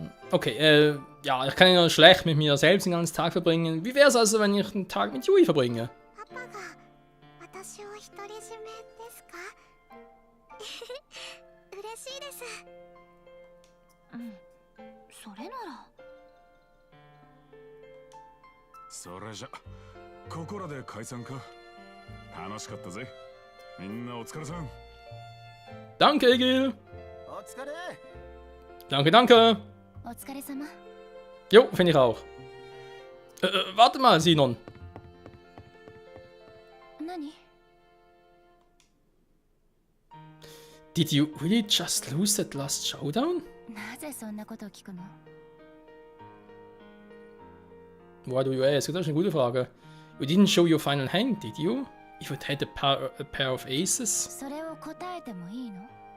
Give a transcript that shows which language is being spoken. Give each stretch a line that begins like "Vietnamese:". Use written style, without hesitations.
German: Okay, ja, ich kann ja schlecht mit mir selbst den ganzen Tag verbringen. Wie wäre es also, wenn ich einen Tag mit Yui verbringe?
Japanese: パパが私を独り占めですか嬉しいですうんそれならそれじゃここらで解散か。楽しかったぜ。みんなお疲れさん。
German: Danke, Egil!
Japanese: お疲れ。
German: Danke, danke.
Japanese: お疲れ様。
German: Jo, finde ich auch. Warte mal, Sinon.
Japanese: 何？
English: Did you really just lose that last showdown?
Japanese: なぜそんなことを聞くの？
English: Why do you ask?
German: Das ist eine gute Frage.
English: You didn't show your final hand, did you? If it had a pair of aces?
Japanese: それを答えてもいいの？